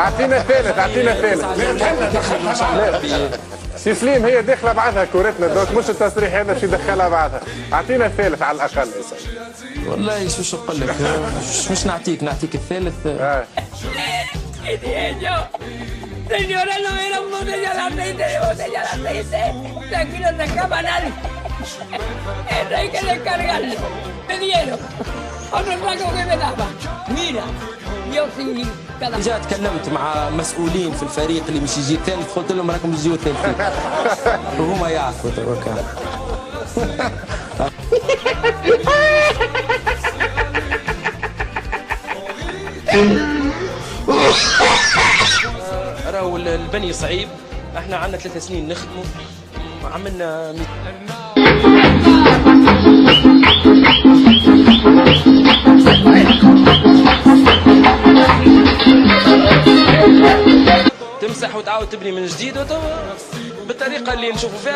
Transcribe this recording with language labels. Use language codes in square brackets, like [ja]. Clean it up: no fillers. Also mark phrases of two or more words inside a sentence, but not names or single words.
[ar] اعطينا الثالث، اعطينا الثالث. سي سليم هي داخله بعضها كورتنا دوك، مش التصريح هذا باش يدخلها بعضها. اعطينا الثالث على الاقل. والله شو نقول لك، مش نعطيك الثالث. [es] Señora, no era un botella de aceite, Tranquilo, se escapa nadie. Eso hay que descargarlo. Me dieron otro saco que me daba. Mira, yo sí cada... [ar] جا تكلمت مع مسؤولين في الفريق اللي مش يجي ثالث، قلت لهم راكم تجيوا ثالثين وهما يعرفوا توكا. راهو البني صعيب، احنا عندنا 3 سنين نخدموا، عملنا تمسح وتعاود تبني من جديد بالطريقه اللي نشوفوا فيها.